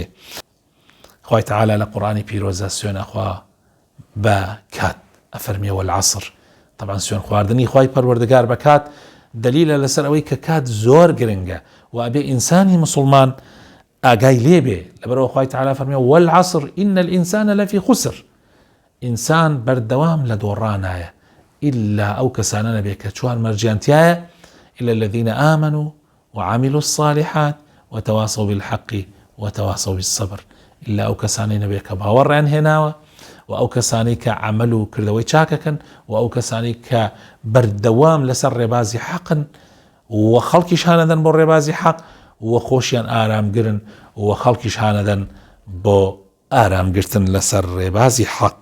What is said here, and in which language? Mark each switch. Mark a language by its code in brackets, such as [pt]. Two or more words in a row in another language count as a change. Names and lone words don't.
[ckb] خوای تەعالی لە قورئانی پیرۆزە سوێنە خوا بە کات ئەفەرمێ والعەسر. طبعا سوێن خواردنی خوای پەروەردگار بە کات دلیلە لەسەر ئەوەی کە کات زۆر گرنگە و ئەبێ ئینسانی مسلمان ئاگای لێبێ لەبەرەوە خوای [ar] تەعالی فەرمێ والعەسر إن الإنسان لفي خسر. [ckb] ئینسان بەردەوام لە دۆڕانایە إلا ئەو کەسانە نەبێ کە چوار مەرجیانتیایە [ar] إلا الذين آمنوا وعملوا الصالحات وتواصوا بالحق وتواصوا بالصبر. [ckb] إلا ئەو کەسانی نەبێ کە باوەڕیان هێناوە و ئەو کەسانی کە عمل و کردەوەی چاکەکەن و ئەو کەسانی کە بەردەوام لەسەر ڕێبازی حەقن و خەڵکیش هانەدەن بۆ ڕێبازی حەق و خۆشیان ئارامگرن و خەڵکیش هانەدەن بۆ ئارامگرتن لەسەر ڕێبازی حەق.